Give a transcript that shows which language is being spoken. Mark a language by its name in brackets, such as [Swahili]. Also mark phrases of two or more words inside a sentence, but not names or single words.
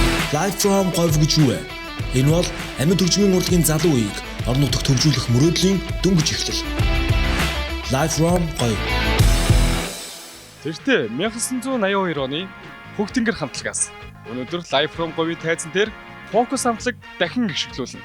[Mongolian] Live from Говь гэж юу вэ? Энэ бол амьд хөгжмийн урлагийн залуу үеийг орон нутагт хөгжүүлэх мөрөөдлийн дөнгөж эхлэл. Live from Говь. Тэртээ 1982 оны Хөгтөнгөр хамтлагаас өнөөдөр Live from Говь тайзан дээр фокус хамтлаг дахин гიშгэлүүлнэ.